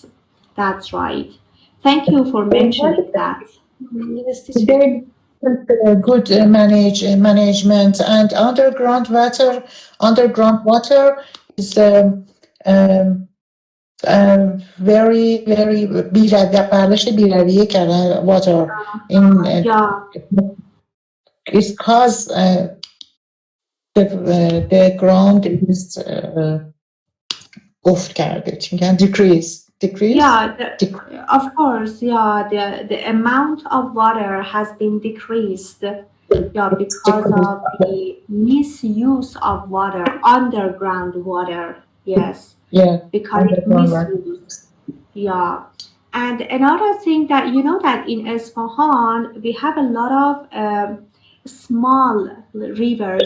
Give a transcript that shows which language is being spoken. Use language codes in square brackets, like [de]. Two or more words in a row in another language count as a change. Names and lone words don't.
[en] That's right. Thank you for mentioning that. Yes, teacher. Very good management, and underground water is very [fa] برداشت بیرویه کردن [en] water in Yeah. is cause the ground is [fa] افت کرده چی میگن [en] decrease Yeah, of course, yeah, the amount of water has been decreased, yeah, because of the misuse of water, underground water, yes, yeah because it misused, yeah. And another thing that you know that in Isfahan we have a lot of small rivers.